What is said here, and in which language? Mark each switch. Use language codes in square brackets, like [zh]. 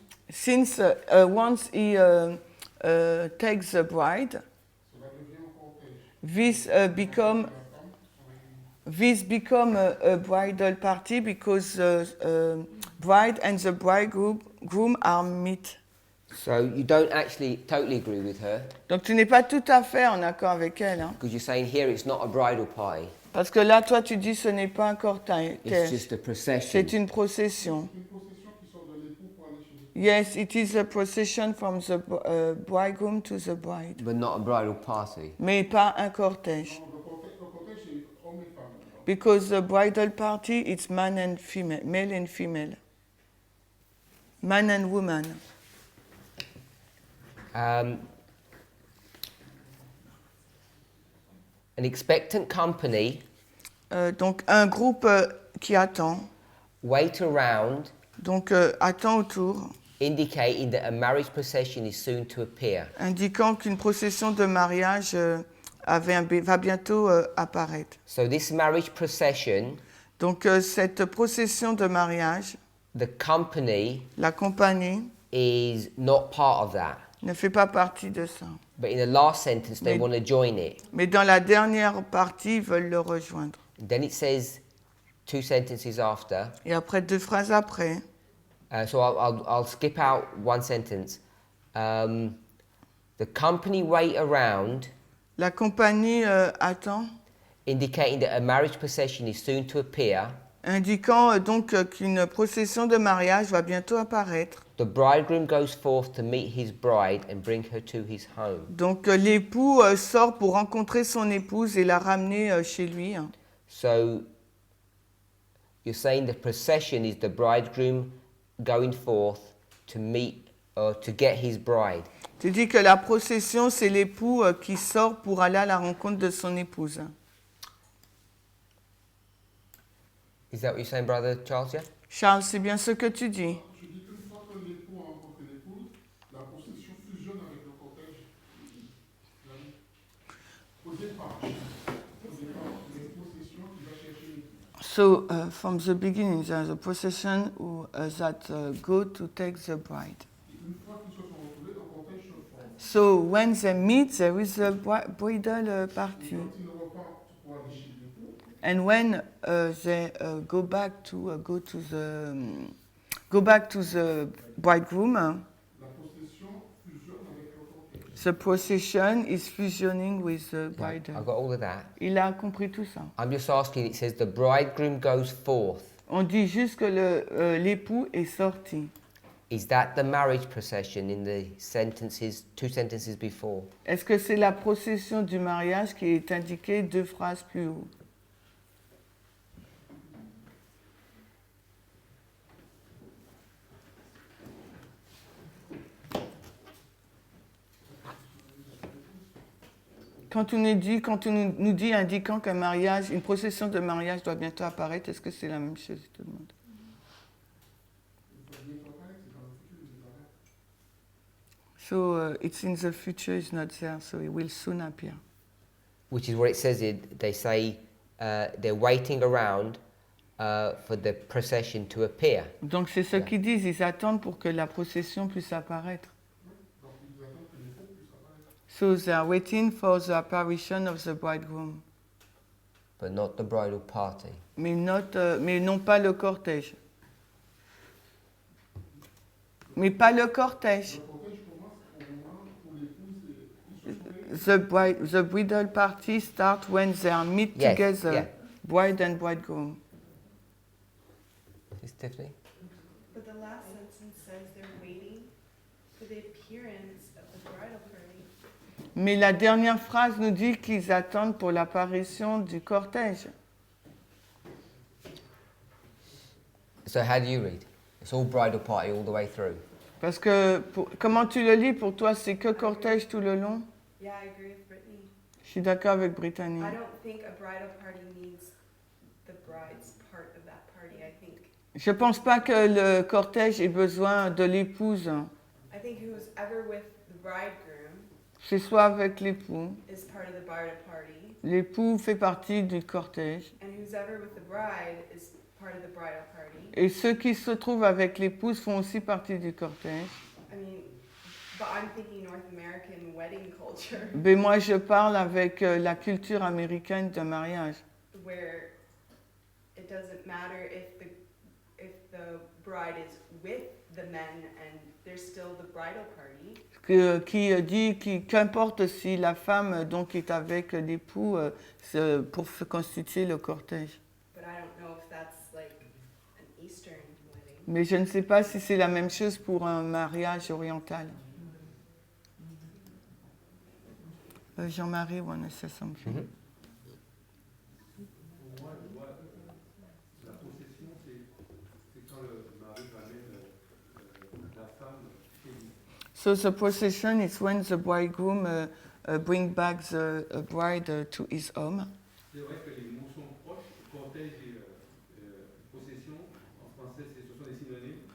[en] Since once he takes the bride, this become a bridal party because the bride and the bridegroom are meet. So you don't actually totally agree with her, [fr] Donc tu n'es pas tout à fait en accord avec elle, hein? [en] because you're saying here it's not a bridal party, [fr] Parce que là, toi, tu dis ce n'est pas un cortège, [en] it's just a procession. [fr] c'est une procession. [en] Yes, it is a procession from the bridegroom to the bride, But not a bridal party. [fr] mais pas un cortège. [en] Because the bridal party, it's man and female, male and female, man and woman. An expectant company [fr] Donc un groupe qui attend, [en] wait around, [fr] donc attend autour, [en] indicating that a marriage procession is soon to appear. [fr] indiquant qu'une procession de mariage va bientôt apparaître. [en] So this marriage procession, [fr] Donc cette procession de mariage, [en] the company [fr] la compagnie [en] is not part of that. [fr] ne fait pas partie de ça. [en] But in the last sentence, they [fr] Mais- [en] want to join it. [fr] Mais dans la dernière partie, ils veulent le rejoindre. [en] Then it says, 2 sentences after. [fr] Et après 2 phrases après, [en] So I'll skip out 1 sentence. The company wait around, [fr] la compagnie attend, [en] indicating that a marriage procession is soon to appear. [fr] indiquant donc qu'une procession de mariage va bientôt apparaître. [en] The bridegroom goes forth to meet his bride and bring her to his home. [fr] Donc l'époux sort pour rencontrer son épouse et la ramener chez lui. [en] So you're saying the procession is the bridegroom going forth to meet or to get his bride. [fr] Tu dis que la procession, c'est l'époux qui sort pour aller à la rencontre de son épouse. [en] Is that what you're saying, Brother Charles? Yeah? [fr] Charles, c'est bien ce que tu dis. Je dis qu'une fois que l'époux a rencontré l'épouse, la procession fusionne avec le cortège. Au départ, il y a une procession qui va chercher l'époux. [en] So from the beginning, there's a procession that go to take the bride. [fr] Et une fois qu'ils se sont retrouvés, le cortège se forme. [en] So when they meet, there is a bridal party. [fr] Quand ils repartent pour aller chez l'époux, [en] And when they go back to the bridegroom, [fr] la procession fusionne avec le cortège. [en] the procession is fusioning with the I bride. got all of that. [fr] Il a compris tout ça. [en] I'm just asking, it says the bridegroom goes forth. [fr] On dit juste que l'époux est sorti. [en] Is that the marriage procession in the sentences, 2 sentences before? [fr] Est-ce que c'est la procession du mariage qui est indiquée 2 phrases plus haut? Quand on nous dit indiquant qu'un mariage, une procession de mariage doit bientôt apparaître, est-ce que c'est la même chose, tout le monde? [en] So it's in the future, it's not there, so it will soon appear. Which is what it says. They say they're waiting around for the procession to appear. [fr] Donc c'est ce [en] Yeah. [fr] qu'ils disent, ils attendent pour que la procession puisse apparaître. [en] So they are waiting for the apparition of the bridegroom, But not the bridal party. [fr] mais non pas le cortège. Mais pas le cortège. [en] The bridal party starts when they are meet Yes, together, yeah. bride and bridegroom. Is Tiffany? But the last sentence says they're waiting for the appearance of the bridal party. [fr] Mais la dernière phrase nous dit qu'ils attendent pour l'apparition du cortège. [en] So how do you read? It's all bridal party all the way through. [fr] Parce que, comment tu le lis pour toi, c'est que cortège tout le long? [en] Yeah, I agree with Brittany. [fr] Je suis d'accord avec Brittany. [en] I don't think a bridal party needs the bride's part of that party. I think [fr] Je pense pas que le cortège ait besoin de l'épouse. [en] I think who's ever with the bridegroom [fr] C'est soit avec l'époux. [en] is part of the bridal party, [fr] L'époux fait partie du cortège. [en] and who's ever with the bride is part of the bridal party. [fr] Et ceux qui se trouvent avec l'épouse font aussi partie du cortège. [en] I mean, but I'm thinking North American wedding culture, [fr] Mais moi, je parle avec la culture américaine de mariage. [en] where it doesn't matter if the bride is with the men and there's still the bridal party. [fr] Qui dit qu'importe si la femme donc est avec l'époux pour se constituer le cortège. [en] But I don't know if that's like an Eastern wedding. [fr] Mais je ne sais pas si c'est la même chose pour un mariage oriental. [en] Jean-Marie, wanna say something? Mhm. [fr] Pour moi, je vois la possession, c'est quand le mari ramène la femme chez lui. [en] So the procession is when the bridegroom bring back the bride to his home. [fr] C'est vrai que les mots sont proches, cortège et possession. En français, ce sont des synonymes.